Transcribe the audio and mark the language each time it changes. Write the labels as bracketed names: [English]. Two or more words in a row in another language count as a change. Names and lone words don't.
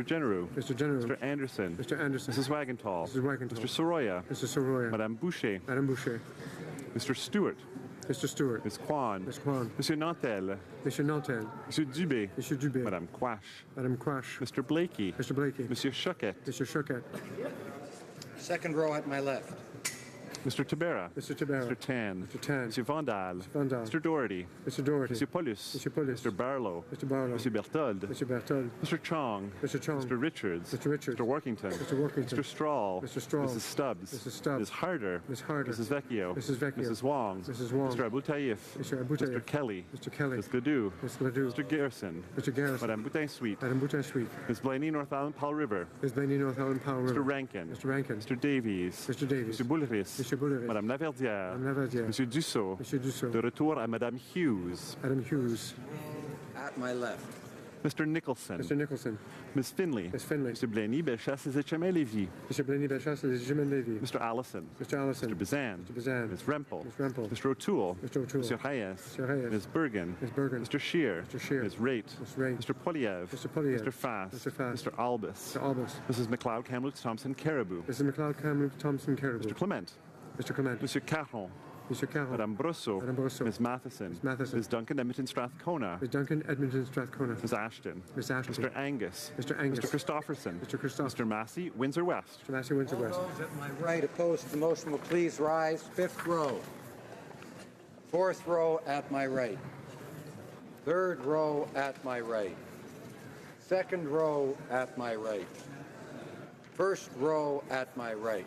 [English] Genereux. Mr. Genereux. Mr. Anderson. Mr. Anderson. Mrs. Wagenthal. Mrs. Wagenthal. Mr. Soroya. Mr. Soroya. Madame Boucher. Madame Boucher. Mr. Stewart. Mr. Stewart. Ms. Kwan. Ms. Kwan. Monsieur Nantel. Monsieur Nantel. Monsieur Dubé. Monsieur Dubé. Madame Quash. Madame Quash. Mr. Blakey. Mr. Blakey. Monsieur Choquette. Monsieur Choquette. Second row at my left. Mr. Tabera. Mr. Tabera. Mr. Tan. Mr. Tan. Mr. Vandal. Mr. Vandal. Mr. Doherty. Mr. Doherty. Mr. Paulus. Mr. Paulus. Mr. Barlow. Mr. Barlow. Mr. Berthold. Mr. Berthold. Mr. Chong. Mr. Chong. Mr. Richards. Mr. Richards. Mr. Workington. Mr. Workington. Mr. Strahl. Mr. Strahl. Mrs. Stubbs. Mrs. Stubbs. Ms. Harder. Ms. Harder. Mrs. Vecchio. Mrs. Vecchio. Mrs. Wong. Mrs. Wong. Mr. Aboutaïf. Mr. Aboutaïf. Mr. Kelly. Mr. Kelly. Ms. Ledoux. Ms. Ledoux. Mr. Garrison. Mr. Garrison. Madame Boutin-Sweet. Madame Boutin-Sweet. Ms. Blaney, North Island, Powell River. Ms. Blaney, North Island, Powell River. Mr. Rankin. Mr. Rankin. Mr. Davies. Mr. Davies. Mr. Boulris. Mr. Boulris. Madame Laverdière. Madame Laverdière. Monsieur Dussault. Monsieur Dussault. [French] De retour à Madame Hughes. [English] Madame Hughes. At my left. Mr. Nicholson. Mr. Nicholson. Ms. Finley. Ms. Finley. Mr. Blaney, Bellechasse, Lévis. Mr. Blaney, Bellechasse, Lévis. Mr. Allison. Mr. Allison. Mr. Bazan. Mr. Bazan. Ms. Rempel. Ms. Rempel. Mr. O'Toole. Mr. O'Toole. Mr. Reyes. Mr. Reyes. Ms. Bergen. Ms. Bergen. Mr. Shear. Mr. Shear. Ms. Raitt. Ms. Raitt. Mr. Poliev. Mr. Poliev. Mr. Fass. Mr. Fass. Mr. Albus. Mr. Albus. Mrs. McLeod, Kamloops, Thompson, Caribou. Mrs. McLeod, Kamloops, Thompson, Caribou. Mr. Clement. Mr. Clement. Mr. Caron. Mr. Carroll. Madame Brosseau. Madame Brosseau. Ms. Matheson. Ms. Matheson. Ms. Duncan, Edmonton, Strathcona. Ms. Duncan, Edmonton, Strathcona. Ms. Ashton. Ms. Ashton. Mr. Angus. Mr. Angus. Mr. Christopherson. Mr. Christopherson. Mr. Massey, Windsor West. Mr. Massey, Windsor West. Those at my right opposed to the motion will please rise. Fifth row. Fourth row at my right. Third row at my right. Second row at my right. First row at my right.